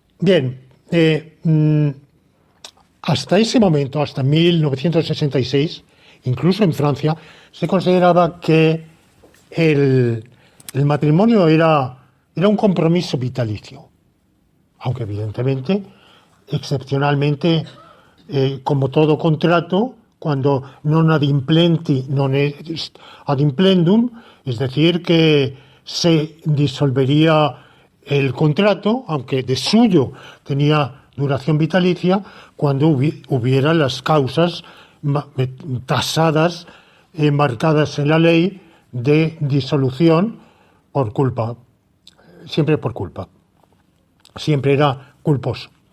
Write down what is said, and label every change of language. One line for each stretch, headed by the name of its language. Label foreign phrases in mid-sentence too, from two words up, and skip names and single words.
Spanish: Bien, hasta ese momento, hasta 1966, incluso en Francia, se consideraba que el matrimonio era un compromiso vitalicio, aunque evidentemente, excepcionalmente, como todo contrato, cuando
Latin: non ad implenti non est ad implendum,
Spanish: es decir, que se disolvería el contrato, aunque de suyo tenía duración vitalicia, cuando hubiera las causas tasadas, marcadas en la ley de disolución por culpa, siempre por culpa, siempre era culposo.